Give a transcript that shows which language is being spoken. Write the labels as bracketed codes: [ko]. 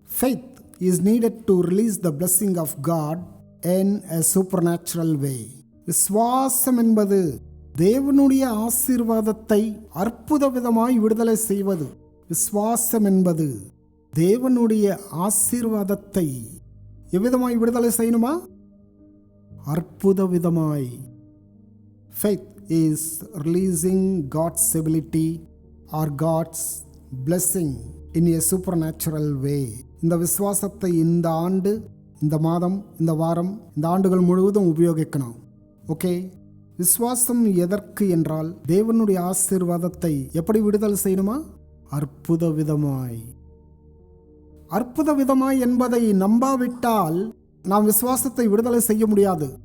[en] Faith is needed to release the blessing of God in a supernatural way. [ta] விசுவாசம் என்பது தேவனுடைய ஆசீர்வாதத்தை அற்புத விதமாய் விடுதலை செய்வது. விசுவாசம் என்பது தேவனுடைய ஆசீர்வாதத்தை எவ்விதமாய் விடுதலை செய்யணுமா? அற்புத விதமாய். [en] Faith is releasing God's ability or God's blessing in a supernatural way. [ta] இந்த விசுவாசத்தை இந்த ஆண்டு, இந்த மாதம், இந்த வாரம், இந்த ஆண்டுகள் முழுவதும் உபயோகிக்கணும். ஓகே, விசுவாசம் எதற்கு என்றால் தேவனுடைய ஆசீர்வாதத்தை எப்படி விடுதலை செய்யணுமா? அற்புத விதமாய். அற்புத விதமாய் என்பதை நம்பாவிட்டால் நாம் விசுவாசத்தை விடுதலை செய்ய முடியாது.